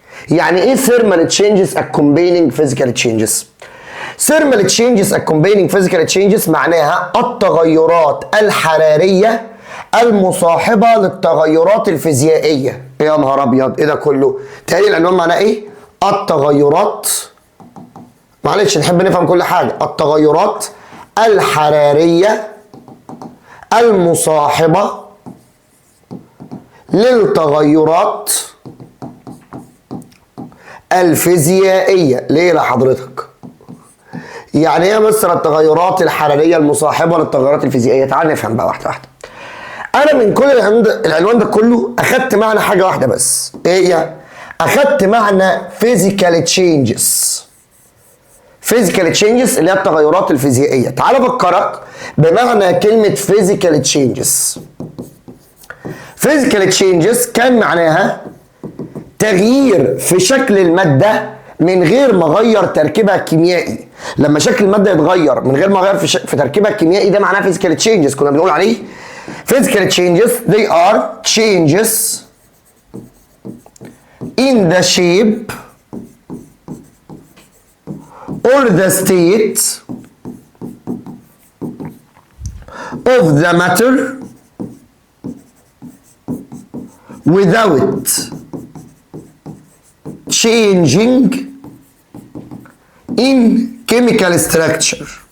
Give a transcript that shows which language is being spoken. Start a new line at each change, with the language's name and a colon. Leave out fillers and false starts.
Arabic: يعني ايه
English: thermal changes accompanying physical changes؟
Arabic: thermal changes accompanying physical changes معناها التغيرات الحرارية المصاحبة للتغيرات الفيزيائية. يا نهار ابيض، ايه ده كله؟ تاني العنوان معناه ايه؟ التغيرات، معلش نحب نفهم كل حاجة. التغيرات الحرارية المصاحبة للتغيرات الفيزيائية. ليه لحضرتك؟ يعني ايه يا مستر التغيرات الحرارية المصاحبة للتغيرات الفيزيائية؟ تعال نفهم بقى واحدة واحدة. أنا من كل العنوان ده كله أخدت معنى حاجة واحدة بس، إيه هي؟ أخدت معنى physical changes. physical changes اللي هي التغيرات الفيزيائية. تعال أفكرك بمعنى كلمة physical changes. physical changes كان معناها تغيير في شكل المادة من غير ما أغير تركيبها الكيميائي. لما شكل المادة يتغير من غير ما أغير في تركيبها الكيميائي، ده معناه physical changes. كنا بنقول عليه
English: physical changes they are changes in the shape or the state of the matter without changing in chemical structure.